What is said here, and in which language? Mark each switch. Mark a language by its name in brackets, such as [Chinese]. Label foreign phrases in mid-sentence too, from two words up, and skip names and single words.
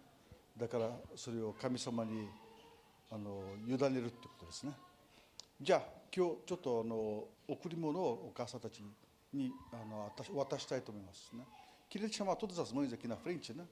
[Japanese] だからそれを神様に委ねるってことですね。じゃあ今日ちょっと贈り物をお母さんたちに渡したいと思いますね。 [Portuguese] Queria chamar todas as mães aqui na frente, né?